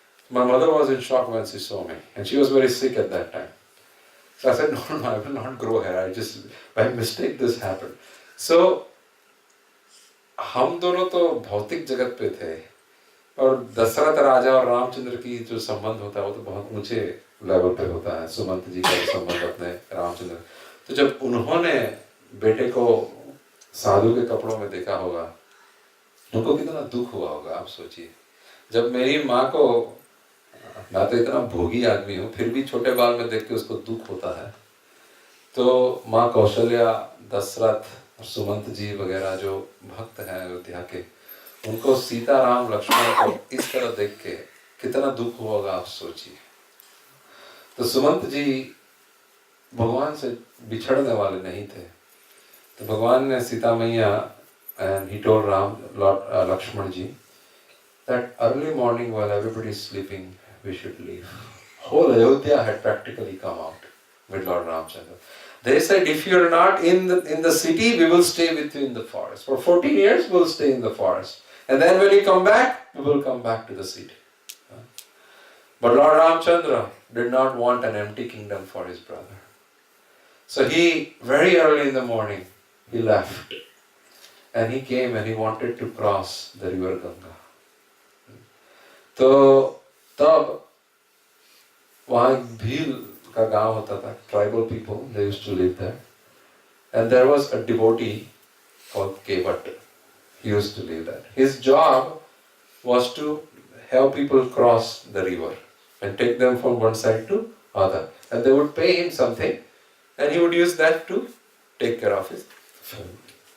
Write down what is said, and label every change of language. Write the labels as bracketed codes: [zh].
[en] My mother was in shock when she saw me, and she was very sick at that time. So I said, no, I will not grow hair. I just, by mistake this happened. [hi] So, हम दोनों तो भौतिक जगत पे थे, और दशरथ राजा और रामचंद्र की जो संबंध होता है वो तो बहुत ऊंचे लेवल पे होता है। सुमंत जी का संबंध अपने रामचंद्र। तो जब उन्होंने बेटे को साधु के कपड़ों में देखा होगा, उनको कितना दुख हुआ होगा आप सोचिए। जब मेरी माँ को, मैं तो इतना भोगी आदमी हूँ, फिर भी छोटे बाल में देख के उसको दुख होता है। तो माँ कौशल्या, दशरथ और सुमंत जी वगैरह जो भक्त हैं अयोध्या के, उनको सीता राम लक्ष्मण को इस तरह देख के कितना दुख हुआ होगा आप सोचिए। तो सुमंत जी भगवान से बिछड़ने वाले नहीं थे। तो भगवान ने सीता मैया, [en] and he told Lakshman ji that early morning while everybody is sleeping we should leave. Whole Ayodhya had practically come out with Lord Ramchandra. They said, if you are not in the city, we will stay with you in the forest. For 14 years we will stay in the forest, and then when you come back, we will come back to the city. But Lord Ramchandra did not want an empty kingdom for his brother. So he, very early in the morning, he left. And he came and he wanted to cross the river Ganga. [hi] तो तब वहाँ एक भील का गांव होता था, [en] tribal people, they used to live there. And there was a devotee called Kevat. He used to live there. His job was to help people cross the river and take them from one side to other. And they would pay him something, and he would use that to take care of his family.